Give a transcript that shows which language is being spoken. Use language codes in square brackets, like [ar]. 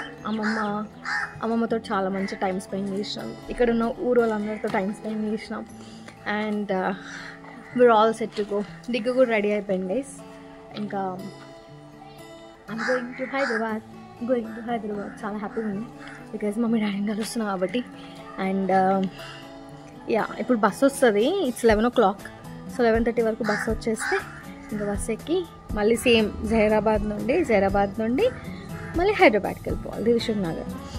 [te] అమ్మమ్మతో చాలా మంచి time spend చేసినాం, ఇక్కడ ఉన్న ఊరు వాళ్ళందరితో టైం స్పెండ్ చేసినాం, and [en] We are all set to go. [te] డిగ్గు కూడా రెడీ అయిపోయింది గైస్. ఇంకా [en] I'm going to Hyderabad. [te] చాలా హ్యాపీగా ఉంది, బికాజ్ మమ్మీ డాడీని కలుస్తున్నాం కాబట్టి. అండ్ యా, ఇప్పుడు బస్సు వస్తుంది, [en] It's 11 o'clock. [te] సో 11:30 వరకు బస్సు వచ్చేస్తే ఇంకా బస్సు ఎక్కి మళ్ళీ సేమ్ జహీరాబాద్ నుండి మళ్ళీ హైదరాబాద్కి వెళ్ళిపోవాలి, దిల్షుక్ నగర్.